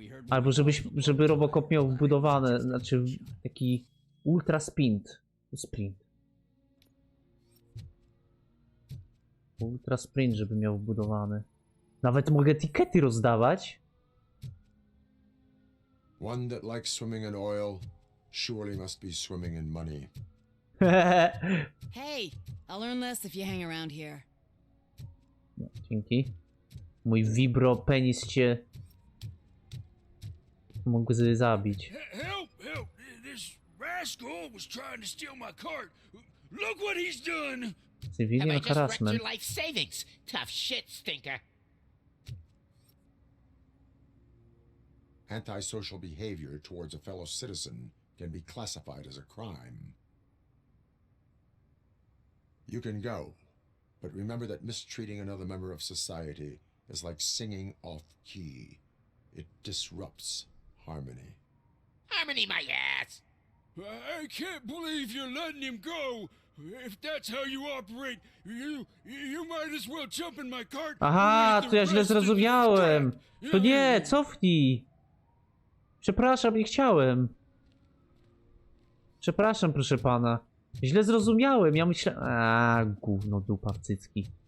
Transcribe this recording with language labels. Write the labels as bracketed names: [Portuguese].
[Polish] Albo żeby RoboCop miał wbudowane, znaczy taki ultra sprint. Ultra sprint, żeby miał wbudowany. Nawet mogę etykiety rozdawać. [English] One that likes swimming in oil surely must be swimming in money. Hey, I'll learn less if you hang around here. [Polish] No, dzięki. Mój vibro penis cię mógł zabić. [English] Help! Help! This rascal was trying to steal my cart. Look what he's done! Civilian harassment. Your life savings. Tough shit, stinker. Antisocial behavior towards a fellow citizen can be classified as a crime. You can go, but remember that mistreating another member of society is like singing off key. It disrupts harmony. Harmony, my ass. I can't believe you're letting him go. If that's how you operate, you might as well jump in my cart. [Polish] Aha, to ja źle zrozumiałem. To nie, cofnij. Przepraszam, nie chciałem. Przepraszam, proszę pana. Źle zrozumiałem, ja myślałem... gówno dupa w cycki.